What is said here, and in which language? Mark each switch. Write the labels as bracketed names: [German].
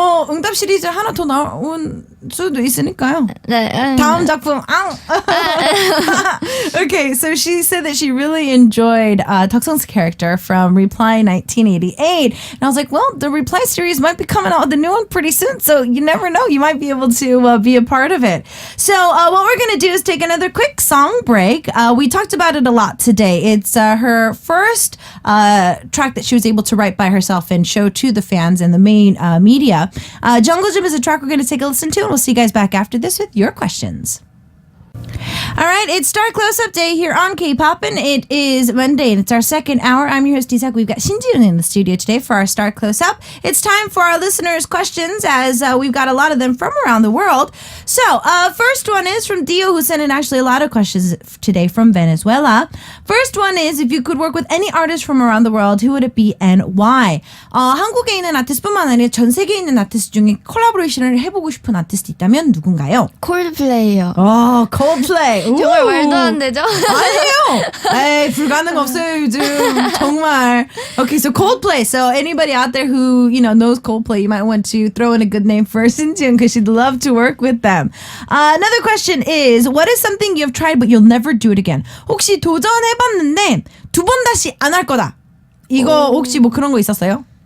[Korean] 응답 시리즈 하나 더 나온 수도 있으니까요. 네. 다음 작품. [English] Okay, so she said that she really enjoyed Deoksun's character from Reply 1988. And I was like, well, the Reply series might be coming out with a new one pretty soon, so you never know. You might be able to be a part of it. So what we're going to do is take another quick song break. We talked about it a lot today. It's her first track that she was able to write by herself and show to the fans and the main media. Jungle Gym is a track we're going to take a listen to, and we'll see you guys back after this with your questions. All right, it's Star Close-Up Day here on K-Poppin. It is Monday, and it's our second hour. I'm your host, Isak. We've got Shin in the studio today for our Star Close-Up. It's time for our listeners' questions, as we've got a lot of them from around the world. So, first one is from Dio, who sent in actually a lot of questions today from Venezuela. First one is, if you could work with any artist from around the world, who would it be and why? [Korean] 한국에 있는 아티스트뿐만 아니라 전 세계에 있는 아티스트 중에 콜라보레이션을 해보고 싶은 아티스트 있다면 누군가요? 콜드플레이요. 콜드플레이. 정말 말도 안 되죠? 아니에요. 에이, 불가능 없어요, 요즘. 정말. [English] Okay, so Coldplay. So anybody out there who, knows Coldplay, you might want to throw in a good name for Sinjun because she'd love to work with them. Another question is, what is something you've tried but you'll never do it again? [Korean] 혹시 도전해봤는데 두 번 다시 안 할 거다. 이거 혹시 뭐 그런 거 있었어요?